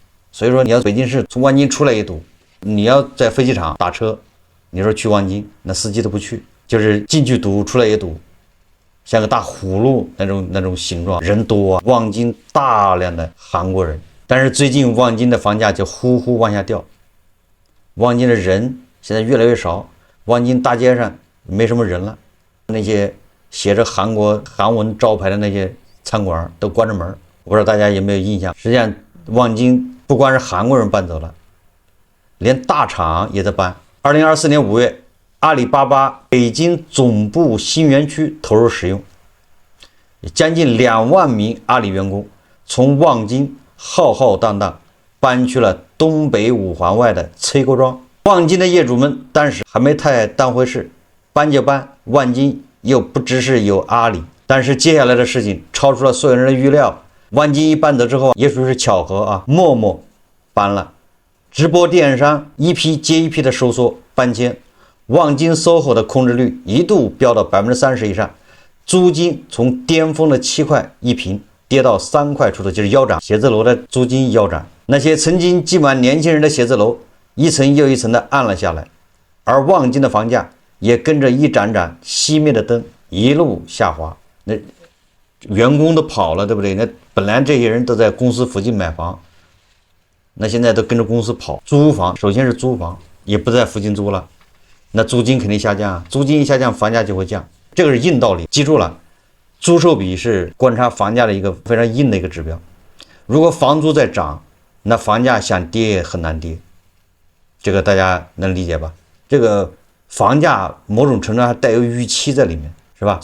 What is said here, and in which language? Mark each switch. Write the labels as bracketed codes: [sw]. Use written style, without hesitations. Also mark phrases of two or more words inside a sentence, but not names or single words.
[zh] 所以說你要北京市從望京出來也堵，你要在飛機場打車，你說去望京，那司機都不去，就是進去堵，出來也堵，像個大葫蘆那種形狀，人多啊。望京大量的韓國人，但是最近望京的房價就呼呼往下掉，望京的人現在越来越少，望京大街上沒什麼人了。那些寫着韓文招牌的那些餐館都關着門，我不知道大家有沒有印象。實際上，望京不光是韓國人搬走了，連大廠也在搬。2024年5月，阿里巴巴北京總部新園區投入使用，將近2萬名阿里員工從望京浩浩蕩蕩搬去了東北五環外的崔溝莊。望京的業主們當時還沒太當回事，搬就搬，望京又不只是有阿里。但是接下來的事情超出了所有人的預料。望京一搬走之後，也许是巧合啊，陌陌搬了，直播電商一批接一批的收縮搬遷，望京 SOHO 的空置率一度飆到30%以上，租金從巔峰的7塊一平跌到3塊出頭，就是腰斬。寫字樓的租金腰斬，那些曾經擠滿年輕人的寫字樓一層又一層的暗了下來，而望京的房價也跟着一盏盏熄滅的燈一路下滑。那員工都跑了，对不对？那本来這些人都在公司附近買房，那現在都跟着公司跑租房。首先是租房也不在附近租了，那租金肯定下降，租金一下降，房價就會降，這個是硬道理。記住了，租售比是觀察房價的一個非常硬的一個指標。如果房租在漲，那房價想跌也很難跌，這個大家能理解吧？這個房價某種程度上還帶有預期在裡面，是吧？